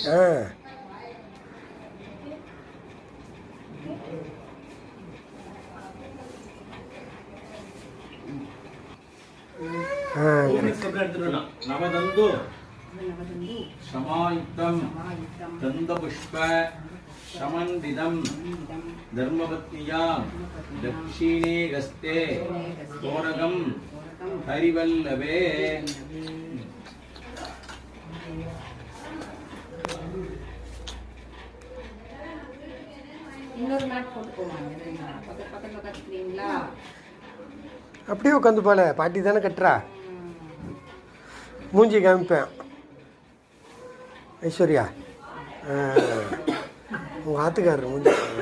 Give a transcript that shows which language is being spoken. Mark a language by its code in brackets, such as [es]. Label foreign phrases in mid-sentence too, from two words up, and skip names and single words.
[sa] नवदन्तु समायुक्तं दन्तपुष्प समन्वितं धर्मपत्न्यां दक्षिणे हस्ते दोरगं हरिवल्लभे [ta] இன்னொரு மேட் போட்டு போவாங்க பக்கத்துல கட்டுறீங்களா அப்படியே உட்காந்து போல பாட்டி தானே கட்டுறா மூஞ்சி காமிப்பேன் ஐஸ்வர்யா உங்க ஆத்துக்காரர் மூஞ்சி